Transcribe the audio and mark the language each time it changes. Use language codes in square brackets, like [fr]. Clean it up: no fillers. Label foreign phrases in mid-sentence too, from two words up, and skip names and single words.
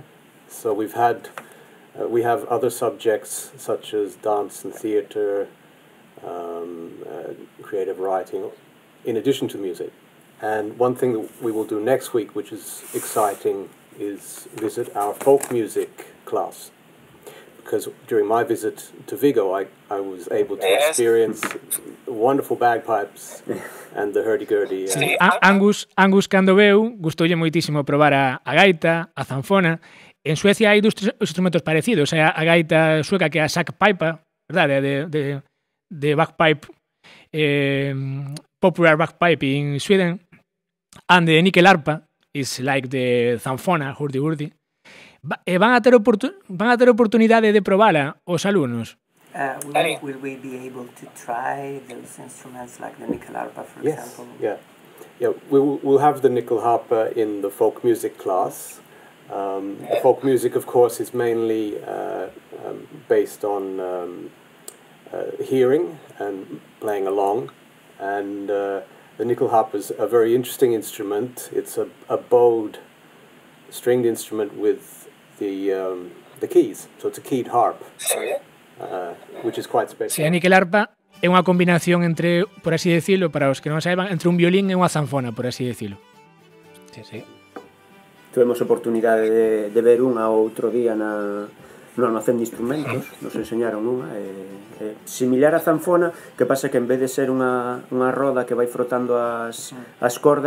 [en] So we have other subjects such as dance and theatre, creative writing, in addition to music. And one thing that we will do next week, which is exciting, is visit our folk music class. Because during my visit to Vigo, I was able to experience wonderful bagpipes and the hurdy-gurdy. [gl] Sí, Angus cando veu, gustoulle moitísimo probar a gaita, a zanfona. En Suecia hai 2 instrumentos parecidos. Hai a gaita sueca que é a sackpipa, verdade, de [en] bagpipe, popular bagpipe in Sweden, and the nickelarpa is like the zanfona, hurdy-gurdy. [gl] Van a ter oportunidade de probala os alumnos? [en] Will we be able to try those instruments like the nickelarpa, for example? Yeah. We'll have the nickelharpa in the folk music class. The folk music, of course, is mainly based on hearing, and playing along, and the nickel harp is a very interesting instrument. It's a bowed stringed instrument with the keys, so it's a keyed harp, which is quite special. [gl] Si a nickel harpa é unha combinación entre, por así decirlo, para os que non saiban, entre un violín e unha zanfona, por así decirlo. Sí, sí. Tuvemos oportunidade de ver unha outro día no almacén de instrumentos, nos enseñaron unha, similar a zanfona, que pasa que en vez de ser unha roda que vai frotando as cordas,